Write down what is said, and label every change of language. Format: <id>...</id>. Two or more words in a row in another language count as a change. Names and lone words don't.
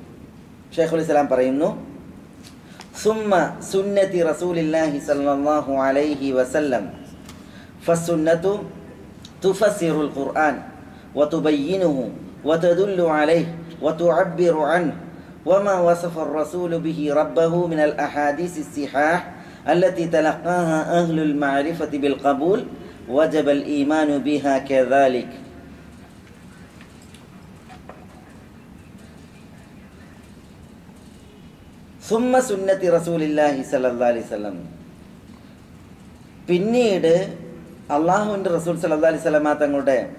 <ar>ഷെയ്ഖുൽ ഇസ്ലാം പറയുന്നു, ثم سنة رسول الله صلى الله عليه وسلم فالسنة تفسر القرآن وتبينه وتدل عليه وتعبر عنه وما وصف الرسول به ربه من الأحاديث الصحاح التي تلقاها أهل المعرفة بالقبول وجب الإيمان بها كذلك. ثم سنة رسول الله صلى الله عليه وسلم,</ar> <ml>പിന്നീട് അള്ളാഹുവിൻ്റെ റസൂൽ</ml> <ar>صلى الله عليه وسلم തങ്ങളുടെ</ar>